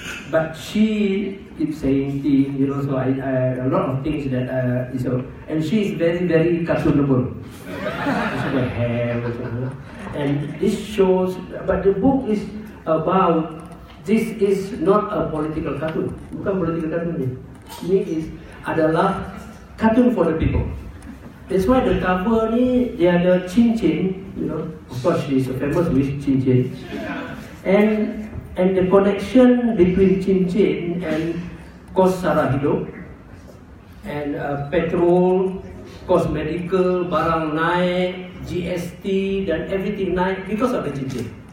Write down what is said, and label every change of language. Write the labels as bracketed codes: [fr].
[en] But she keeps saying things, so I a lot of things that and she is very, very cartoonable. Also the hair, and this shows. But the book is about. This is not a political cartoon. [ms] Bukan political cartoon ni. Ini adalah cartoon for the people. [en] That's why the cover ni dia ada cincin, Of course she is famous with cincin, and the connection between cincin and kos sara hidup, and petrol, kos medical, barang naik, GST dan everything naik because of the cincin.